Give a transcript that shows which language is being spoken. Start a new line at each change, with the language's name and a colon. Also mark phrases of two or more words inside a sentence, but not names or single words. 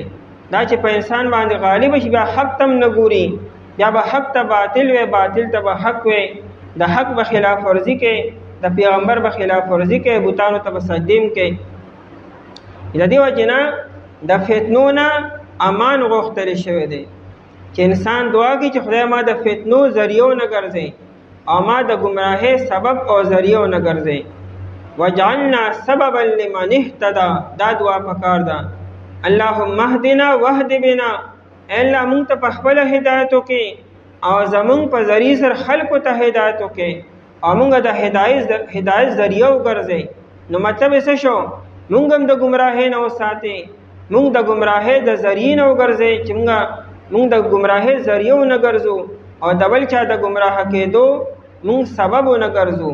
Pashto: دا چې په انسان باندې غالب شي، بیا حق تم نه ګوري، بیا به حق ته باطل وي، باطل ته به حق وي، د حق به خلاف ورزي کوي، د پیغمبر به خلاف ورزي کوي، بوتانو ته به سجدې کوي. د دې وجې نه د فتنو نه امان غوښتل شوی دی چې انسان دعا کوي چې خدای ما د فتنو ذریعو نه ګرځي او ما د ګمراهۍ سبب او ذریعو نه ګرځي.
Arabic: وجعلنا سببا لمن اهتدى،
Pashto: دا دعا پکار ده.
Arabic: اللهم اهدنا واهد بنا،
Pashto: الله مونږ ته په خپل هدایت وکړي او زمونږ په ذریعه سره خلکو ته هدایت وکړي او مونږ د هدایت ذریعه وګرځي. نو مطلب یې څه شو؟ مونږ هم د ګمراهۍ نه وساتي، مونږ د ګمراهۍ د ذریعې نه وګرځي چې مونږ د ګمراهۍ ذریعه ونه ګرځو او د بل چا د ګمراه کېدو مونږ سبب ونه ګرځو.